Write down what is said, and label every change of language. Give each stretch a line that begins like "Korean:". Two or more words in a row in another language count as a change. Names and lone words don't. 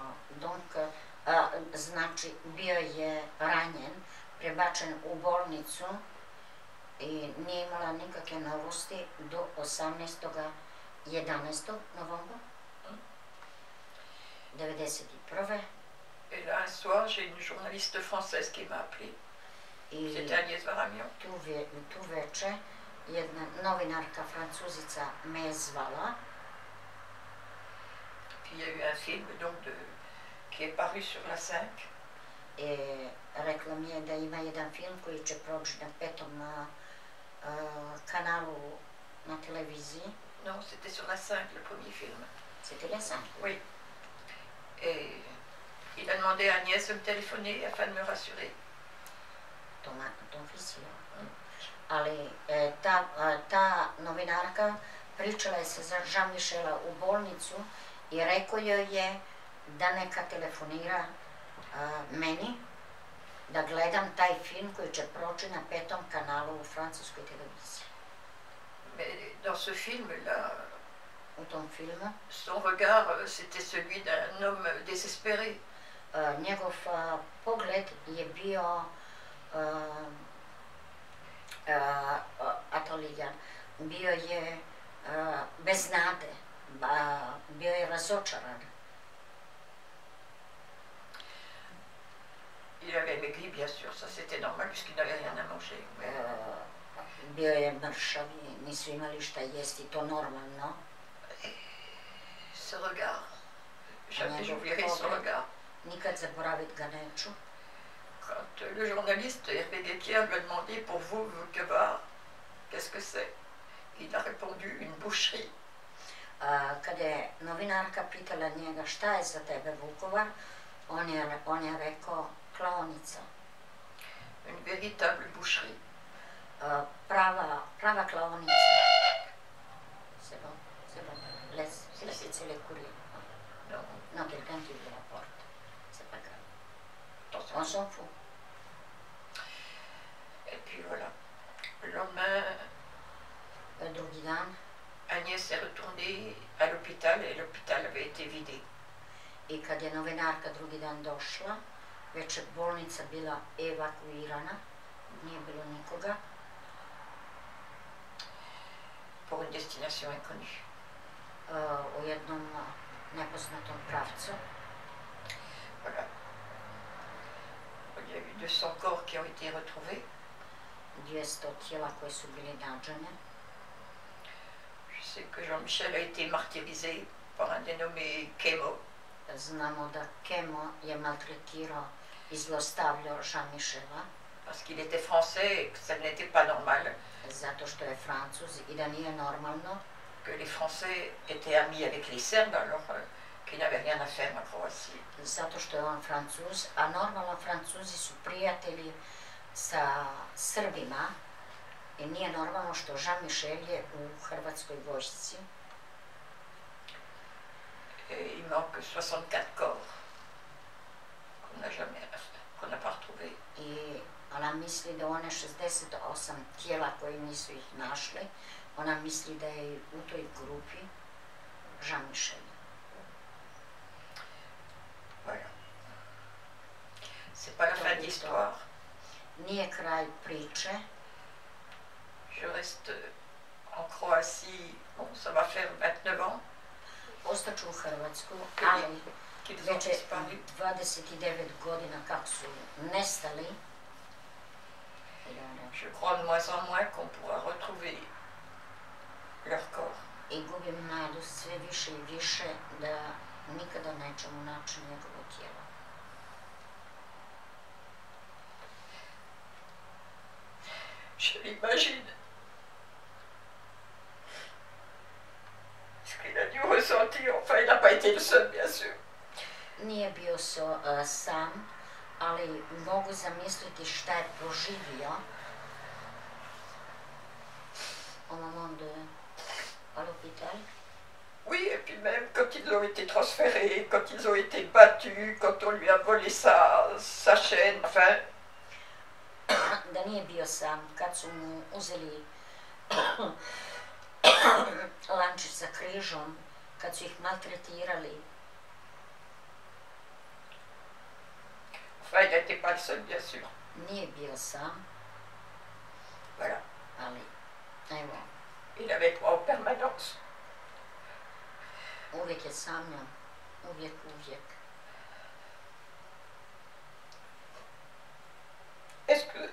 French: Donc,
Croatian: znači, bio je ranjen, prebačen u bolnicu i nije imala nikakve novosti do 11. novembra 1991.
French: Et là, un soir, j'ai une journaliste française qui m'a appelée. C'était Agnès Varamion.
Croatian: Tu veče jedna novinarka Francuzica me je zvala.
French: Puis il y a eu un film donc qui est paru sur la 5.
Croatian: Et rekla mi je da ima jedan film koji će proći na 5. kanalu na televiziji.
French: Non, c'était sur la 5, le premier film. C'était la 5? Oui. Et il a demandé à Agnès de me téléphoner afin de me rassurer. Ton fils je.
Croatian: Ali ta novinarka pričala je sa Jean-Michela u bolnicu i rekao joj je da neka telefonira meni, da gledam taj film koji će proći na 5. kanalu u francuskoj televiziji.
French: Mais dans ce film-là,
Croatian: u tom filmu,
French: son regard, c'était celui d'un homme désespéré.
Croatian: Njegov pogled je bio atolijan, bio je bez nade, bio je razočaran.
French: Il avait maigri, bien sûr, ça c'était normal puisqu'il n'avait rien à manger.
Croatian: Bio je mršav i nisu imali šta jesti, to normalno.
French: ce regard. Jamais j'oublierai ce regard.
Croatian: Nikad zaboravit ga neću.
French: Quand le journaliste Hervé Guettier lui a demandé pour vous, Vukovar, qu'est-ce que c'est? Il a répondu une boucherie.
Croatian: Kada je novinarka pitala njega šta je za tebe Vukovar, on je rekao klaonica.
French: Une véritable boucherie.
Croatian: Prava klaonica.
French: C'est bon. Laissez les courir. Non, quelqu'un qui ouvre la porte. C'est pas grave. On s'en fout. Et puis voilà. Le lendemain,
Croatian: Drugi dan,
French: Agnès est retournée à l'hôpital et l'hôpital avait été vidé.
Croatian: I kad je novinarka drugi dan došla, već je bolnica bila evakuirana, nije bilo nikoga.
French: Pour une destination inconnue.
Croatian: U jednom nepoznatom pravcu.
French: Voilà. Il y a eu 200 corps qui ont été retrouvés.
Croatian: 200 tijela koje su bili nađene.
French: Je sais que Jean-Michel a été martyrisé par un dénommé Kemo.
Croatian: Znamo da Kemo je maltretirao i zlostavljao Jean-Michela.
French: Parce qu'il était français et que ça n'était pas normal.
Croatian: Zato što je Francuz i da nije normalno.
French: Que les Français étaient amis avec les Serbes alors qu'ils n'avaient rien à faire en Croatie.
Croatian: Zato što je on Francuz, a normalno Francuzi su prijatelji sa Srbima i nije normalno što Jean-Michel je u Hrvatskoj vojsci.
French: Et il manque 64 corps qu'on n'a pas retrouvés.
Croatian: I ona misli da one 68 tijela koje nisu ih našli, ona misli da je u toj grupi Jean-Michel.
French: Voilà. C'est pas la fin de l'histoire.
Croatian: Nije kraj priče.
French: Je reste en Croatie, bon, ça va faire 29 ans.
Croatian: Ostaću u Hrvatsku, ali već je 29 godina kako su nestali.
French: Je crois de moins en moins qu'on pourra retrouver leur corps.
Croatian: I gubim nadu sve više i više da nikada nećemo naći njegovo tijelo.
French: Je l'imagine. Ce qu'il a dû ressentir, enfin il n'a pas été le seul bien sûr.
Croatian: Nije bio sam, ali mogu zamisliti šta je proživio.
French: Au moment à l'hôpital. Oui, et puis même quand ils ont été transférés, quand ils ont été battus, quand on lui a volé sa chaîne, enfin.
Croatian: Da nije bio sam, kad su mu uzeli lančić sa križom, kad su ih maltretirali.
French: Enfin, il n'était pas le seul, bien sûr.
Croatian: Nije bio sam.
French: Voilà.
Croatian: Ali, evo.
French: Il avait moi en permanence.
Croatian: Uvijek je sanjao. Uvijek.
French: Est-ce que...